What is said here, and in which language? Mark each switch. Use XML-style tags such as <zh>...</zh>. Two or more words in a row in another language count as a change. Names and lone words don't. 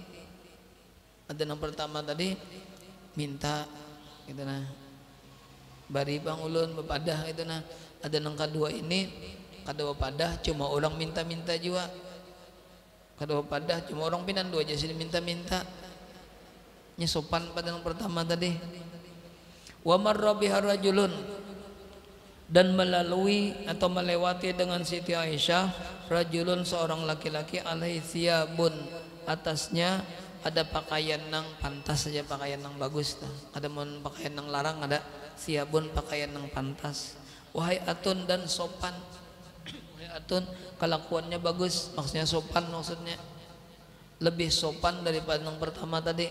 <bjn>Ada yang pertama tadi minta gitu nah bari bang ulun bepadah itu nah. Ada yang kedua ini kada bepadah cuma orang minta-minta juga, kada bepadah cuma orang pinan dua aja sini minta-minta nyesopan pada yang pertama tadi.</bjn> <ar>Wa marra biha rajulun,</ar> <bjn>dan melalui atau melewati dengan Siti Aisyah rajulun, seorang laki-laki,</bjn> <ar>alaihi thiyabun,</ar> <bjn>atasnya ada pakaian nang pantas saja, pakaian nang bagus tuh. Ada mun pakaian nang larang, ada thiyabun, pakaian nang pantas. Wahai atun, dan sopan. Wahai atun, kelakuannya bagus, maksudnya sopan, maksudnya lebih sopan daripada yang pertama tadi.</bjn>